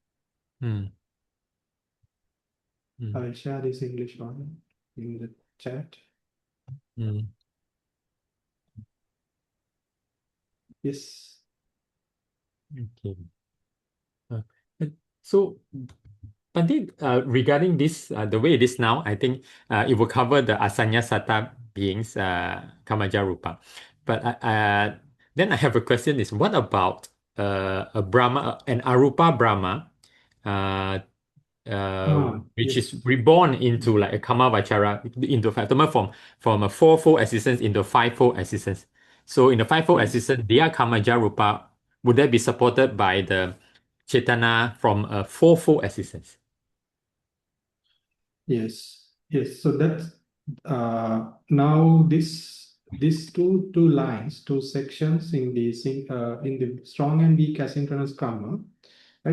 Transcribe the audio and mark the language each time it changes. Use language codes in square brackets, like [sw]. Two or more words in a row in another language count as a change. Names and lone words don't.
[en] I will share this English one in the chat. Yes. Okay. So, Pandit, regarding this, the way it is now, I think it will cover the [pi] asanya sata [en] beings, [pi] kamaja rupa. [en] But then I have a question: is what about a Brahma, an [pi] arupa Brahma, [en] which yes. is reborn into like a [pi] kama vachara, [en] into from a fourfold existence into fivefold existence. So in the fivefold existence, their [pi] kamaja rupa, [en] would that be supported by the chetana from a fourfold existence? Yes. So that's now these two lines, two sections in the strong and weak asynchronous karma, right?